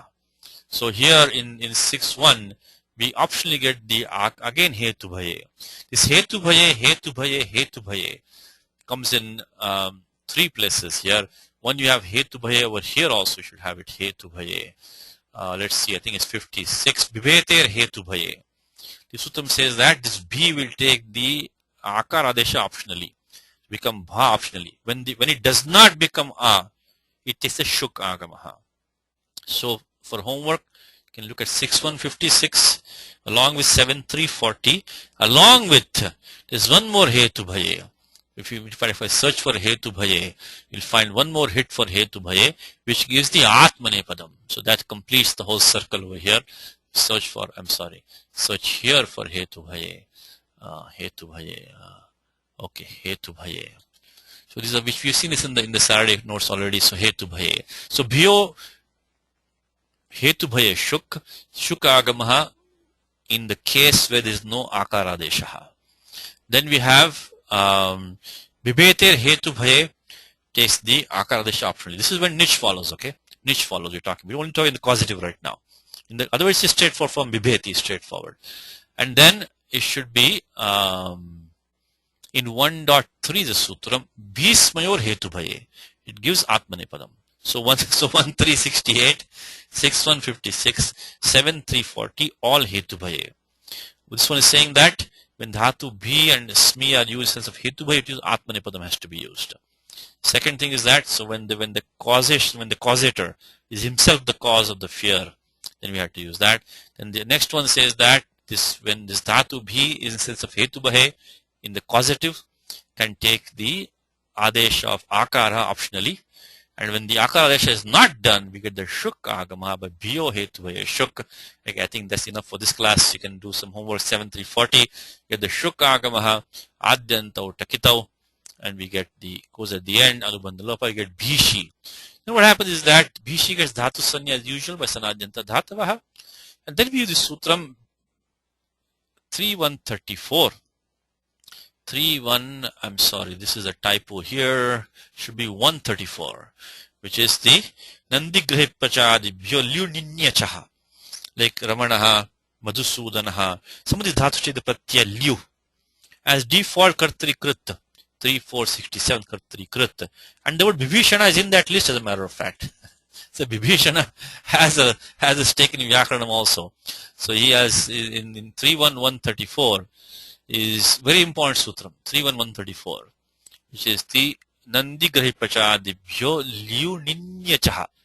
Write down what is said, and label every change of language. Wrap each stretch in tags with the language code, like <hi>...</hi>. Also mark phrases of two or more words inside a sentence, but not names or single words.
<en>So here in 6.1 we optionally get the again</en> <sa>hetu bhaye.</sa> <en>This</en> <sa>hetu bhaye</sa> <en>comes in 3 places here. One you have</en> <sa>hetu bhaye,</sa> <en>over here also you should have it</en> <sa>hetu bhaye.</sa> <en>Let's see, I think it's 56.</en> <sa>Bibheter hetu bhaye.</sa> <en>The sutram says that this bhi will take the</en> <sa>akar adesha</sa> <en>optionally, become bha optionally. When it does not become a, it takes a</en> <sa>shuk agamaha.</sa> <en>So for homework, you can look at 6.156 along with 7.340, along with there's one more</en> <sa>hetu bhaye.</sa> <en>If I search for</en> <sa>hetu bhaye,</sa> <en>you'll find one more hit for</en> <sa>hetu bhaye,</sa> <en>which gives the</en> <sa>atmane padam.</sa> <en>So that completes the whole circle over here. Search here for</en> <sa>hetu bhaye. Okay, hetu bhaye.</sa> <en>So these are which we've seen this in the Saturday notes already. So</en> <sa>hetu bhaye.</sa> <en>So</en> <sa>bhyo hetu bhaye shuk agamaha</sa> <en>in the case where there is no</en> <sa>akara deshaha.</sa> <en>Then we have</en> <sa>Bibheter hetu bhaye</sa> <en>takes the</en> <sa>akara desha</sa> <en>optionally. This is when niche follows, okay? Niche follows, we're talking. We're only talking the causative right now. Otherwise it's straightforward from Bibheti, straightforward. And then it should be in 1.3 the sutram,</en> <sa>Bhismayor hetu bhaye.</sa> <en>It gives</en> <sa>Atmane padam.</sa> <en>So 1368, 6156, 7340, all</en> <sa>hetu bhaye.</sa> <en>This one is saying that when dhatu bhi and smi are used in the sense of</en> <sa>hetu bhaye,</sa> <en>it is</en> <sa>Atmane padam</sa> <en>has to be used. Second thing is that, so when the causator is himself the cause of the fear, then we have to use that. Then the next one says that when this dhatu bhi is in the sense of</en> <sa>hetu bhaye,</sa> <en>in the causative, can take the adesh of akara optionally. And when the</en> <sa>akara adesha</sa> <en>is not done, we get the</en> <sa>shuk agama,</sa> <en>but</en> <sa>bhyo hetu bhaye shuk.</sa> <en>Like, I think that's enough for this class. You can do some homework. 7340, get the</en> <sa>shuk agamaha, adyantau takitau,</sa> <en>and we get goes at the end, anubandhalopa, you get bhishi. Then what happens is that bhishi gets</en> <sa>dhatu sanya</sa> <en>as usual by</en> <sa>sanadyanta dhatavaha.</sa> <en>And then we use the sutram 3.134. 3.1, I'm sorry, this is a typo here, should be 134, which is the</en> <sa>nandigrihipachadibhyo lyuninnyachaha,</sa> <en>like</en> <sa>ramanaha, madhusudanaha.</sa> <en>Some of these dhatus take the</en> <sa>pratyaya lyu</sa> <en>as default</en> <sa>kartri krit,</sa> <en>3467</en> <sa>kartri krit,</sa> <en>and the word bibhishana is in that list as a matter of fact. So bibhishana has a stake in Vyakaranam also. So he has in 3.1.134 is very important sutram, 3.1.134, which is the</en> <sa>Nandi Grahipachadibhyo Lyuninyachaha.</sa>